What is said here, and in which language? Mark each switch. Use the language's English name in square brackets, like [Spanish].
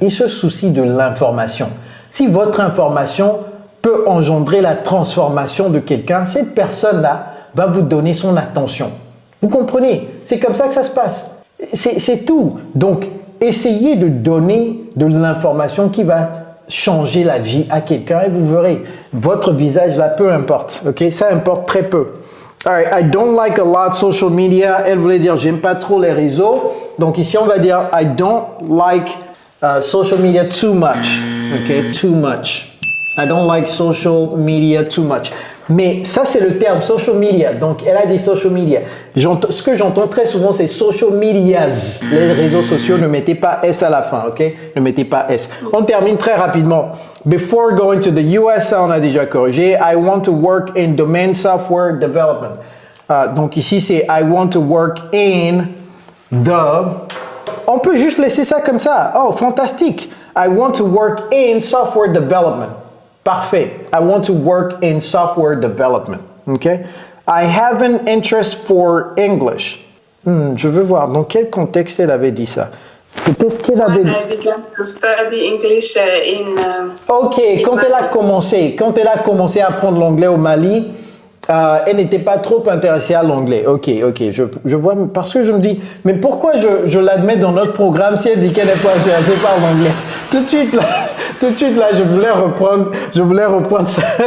[French] Ils se soucient de l'information. Si votre information peut engendrer la transformation de quelqu'un, cette personne-là va vous donner son attention. Vous comprenez? C'est comme ça que ça se passe. C'est tout. Donc, essayez de donner de l'information qui va changer la vie à quelqu'un et vous verrez, votre visage là, peu importe. Ok, ça importe très peu. [English] Alright, I don't like a lot social media. [French] Elle voulait dire, j'aime pas trop les réseaux. Donc ici, on va dire, [English] I don't like social media too much. Ok, too much. I don't like social media too much. [French] Mais ça, c'est le terme social media. Donc, elle a dit social media. Ce que j'entends très souvent, c'est social medias. Les réseaux sociaux, ne mettez pas S à la fin, ok? Ne mettez pas S. On termine très rapidement. [English] Before going to the US, [French] ça, on a déjà corrigé. [English] I want to work in domain software development. [French] Donc, ici, c'est [English] I want to work in the... [French] On peut juste laisser ça comme ça. Oh, fantastique. [English] I want to work in software development. Parfait. I want to work in software development. Okay? I have an interest for English. [French] Je veux voir dans quel contexte elle avait dit ça. Peut-être qu'elle avait dit... [English] I began to study English [French] Ok, quand elle a commencé à apprendre l'anglais au Mali, elle n'était pas trop intéressée à l'anglais. Ok, je vois, parce que je me dis, mais pourquoi je l'admets dans notre programme si elle dit qu'elle n'est pas intéressée par l'anglais? Tout de suite là, je voulais reprendre ça.